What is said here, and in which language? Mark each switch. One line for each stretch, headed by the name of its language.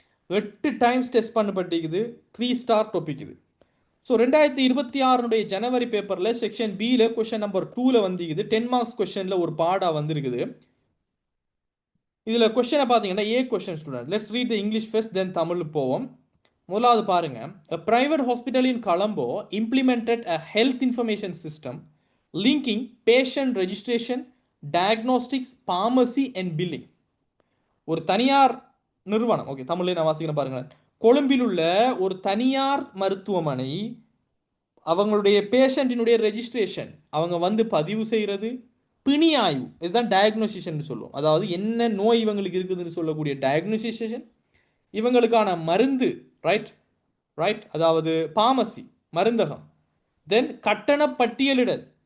Tamil: 8 times test பண்ணப்பட்டிருக்குது, 3 star topic இது. So 2026 ஜனவரி பேப்பரில் section பியில் கொஸ்டின் நம்பர் 2ல் வந்துக்குது. 10 மார்க்ஸ் கொஸ்டினில் ஒரு பாடாக வந்திருக்குது. இதில் கொஸ்டினை பார்த்தீங்கன்னா ஏ question student.
English: let's read the English first, then
Tamil: தமிழ் போவோம். முதலாவது பாருங்க.
English: A private hospital in Colombo implemented a health information system linking patient registration, diagnostics, pharmacy and billing.
Tamil: ஒரு தனியார் நிறுவனம், ஓகே தமிழ்ல நான் வாசிக்கிறேன் பாருங்களேன். கொழும்பில் உள்ள ஒரு தனியார் மருத்துவமனை அவங்களுடைய பேஷண்டினுடைய ரெஜிஸ்ட்ரேஷன், அவங்க வந்து பதிவு செய்கிறது, பிணி ஆய்வு, இதுதான் டயக்னோசிஷன் சொல்லுவோம். அதாவது என்ன நோய் இவங்களுக்கு இருக்குதுன்னு சொல்லக்கூடிய டயக்னோசிஷன், இவங்களுக்கான மருந்து, ரைட் ரைட் அதாவது பார்மசி, மருந்தகம், தென் கட்டண பட்டியலிடல்.